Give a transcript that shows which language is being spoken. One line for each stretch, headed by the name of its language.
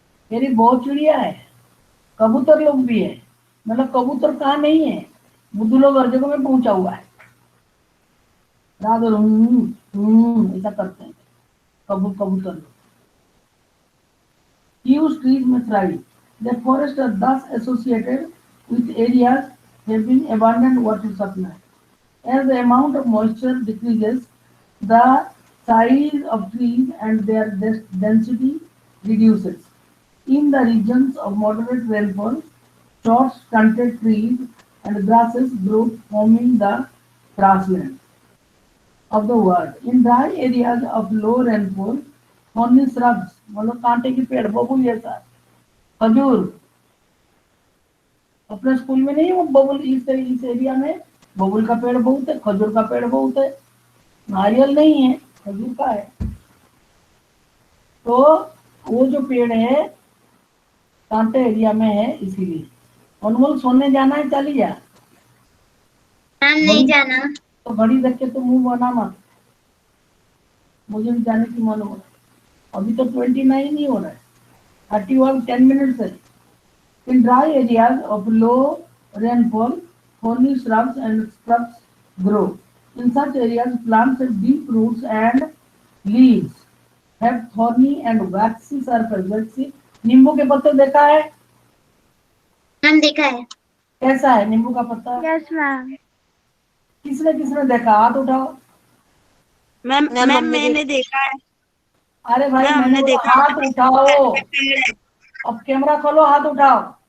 Hindi: मेरी बहुत चिड़िया है, कबूतर लोग भी है। मतलब कबूतर कहाँ नहीं है, बुद्धू लोग हर जगह में पहुंचा हुआ है। रात भर ऐसा करते हैं कबूतर लोग।
English: Huge trees may thrive. The forests are thus associated with areas having abundant water supply. As the amount of moisture decreases, the size of trees and their density reduces. In the regions of moderate rainfall, short stunted trees and grasses grow, forming the grassland of the world. In dry areas of low rainfall, thorny shrubs,
Hindi: मतलब कांटे के पेड़, बबूल जैसा, खजूर, अपने school में नहीं वो बबूल, इस एरिया में बबूल का पेड़ बहुत है, खजूर का पेड़ बहुत है, नारियल नहीं है, खजूर का है। तो वो जो पेड़ है कांटे एरिया में है, इसीलिए। अनमोल सोने जाना है, चली जा। मैम नहीं जाना। तो घड़ी देख के तो मुंह बना मत, मुझे भी जाने की मन हो रहा है। अभी तो 29 ही हो रहा है, 31 10 मिनट्स है।
English: In dry areas of low rainfall, thorny shrubs and scrubs grow. In such areas, plants have deep roots and leaves have thorny and waxy surface.
Hindi: Waxy, नींबू के पत्ते देखा है? मैम देखा है। कैसा है नींबू का पत्ता?
English: Yes ma'am.
Hindi: किसने किसने देखा? हाथ उठाओ। मैम मैम मैंने देखा है। अरे भाई मैम, मैंने हमने बोला देखा हाथ उठाओ। अब कैमरा खोलो, हाथ उठाओ।